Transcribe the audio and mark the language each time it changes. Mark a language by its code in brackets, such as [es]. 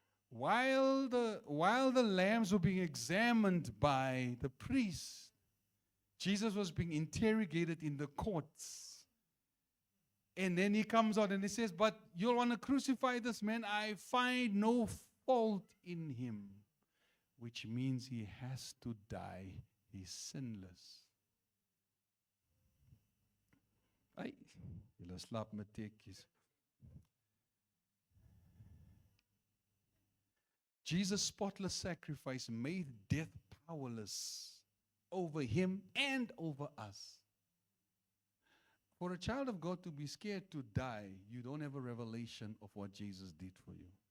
[en] While the lambs were being examined by the priest, Jesus was being interrogated in the courts. And then he comes out and he says, but you'll want to crucify this man. I find no fault in him. Which means he has to die. He's sinless. [af] Ai, julle slaap met teekies. [en] Jesus' spotless sacrifice made death powerless over him and over us. For a child of God to be scared to die, you don't have a revelation of what Jesus did for you.